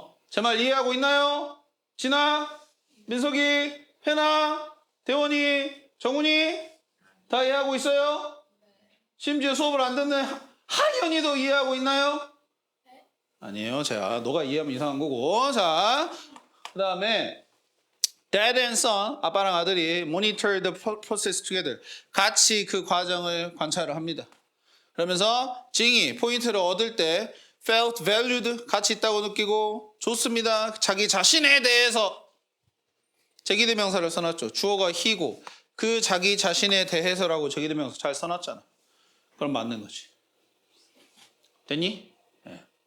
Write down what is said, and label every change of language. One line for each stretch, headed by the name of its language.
Korean: 제 말 이해하고 있나요? 진아, 민석이, 혜나, 대원이, 정훈이 다 이해하고 있어요? 심지어 수업을 안 듣는 한현이도 이해하고 있나요? 아니에요. 자, 너가 이해하면 이상한 거고.
English: 자, 그 다음에 Dad and son,
Korean: 아빠랑 아들이
English: monitor the process together.
Korean: 같이 그 과정을 관찰을 합니다. 그러면서 징이 포인트를 얻을 때
English: felt valued,
Korean: 가치 있다고 느끼고 좋습니다. 자기 자신에 대해서 제기대명사를 써놨죠. 주어가 he고 그 자기 자신에 대해서라고 제기대명사 잘 써놨잖아. 그럼 맞는 거지. 됐니? 네.